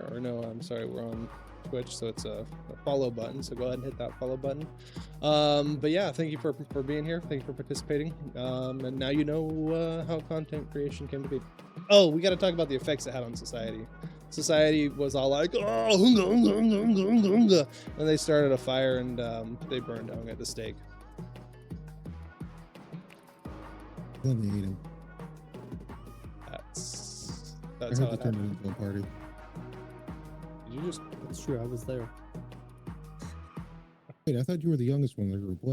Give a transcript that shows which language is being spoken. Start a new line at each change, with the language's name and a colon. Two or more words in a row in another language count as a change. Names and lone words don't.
English: Or no, I'm sorry, we're on Twitch, so it's a follow button. So go ahead and hit that follow button. But yeah, thank you for being here. Thank you for participating. And now you know how content creation came to be. Oh, we got to talk about the effects it had on society. Society was all like, "Oh, hunga, hunga, hunga, hunga, hunga, hunga," and they started a fire, and they burned Ung at the stake. Then they ate him. That's I how heard they it turned happened. it into a party. Did you just? That's true. I was there. Wait, I thought you were the youngest one in the group.